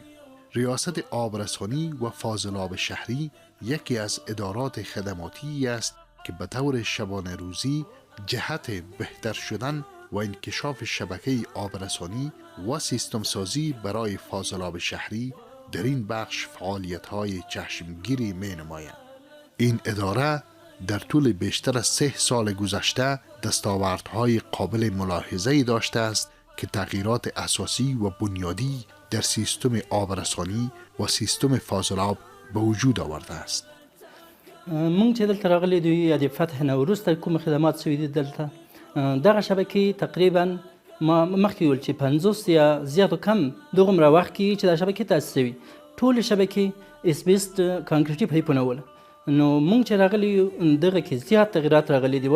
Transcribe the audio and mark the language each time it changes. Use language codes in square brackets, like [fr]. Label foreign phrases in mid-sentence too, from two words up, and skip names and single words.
[fa] ریاست آبرسانی و فاضلاب شهری یکی از ادارات خدماتی است که به طور شبانه روزی جهت بهتر شدن و انکشاف شبکه آبرسانی و سیستم سازی برای فاضلاب شهری در این بخش فعالیت‌های چشمگیری می‌نماید. این اداره در طول بیشتر از 3 سال گذشته دستاوردهای قابل ملاحظه‌ای داشته است که تغییرات اساسی و بنیادی در سیستم آبرسانی و سیستم فاضلاب به وجود آورده است. [ps] مونږ چې دلته راغلي دوی یا د فتح نه وروسته کوم خدمات شوي دي دلته دغه شبکې تقریبا ما مخکې ویل چې 50 یا زیات و کم دغومره وخت کې چې دا شبکې تاسیس شوي ټولې شبکې اسبیست کانکریټي پایپونه وله. نو مونږ چې راغلي یو دغه کې زیات تغیرات راغلي دي.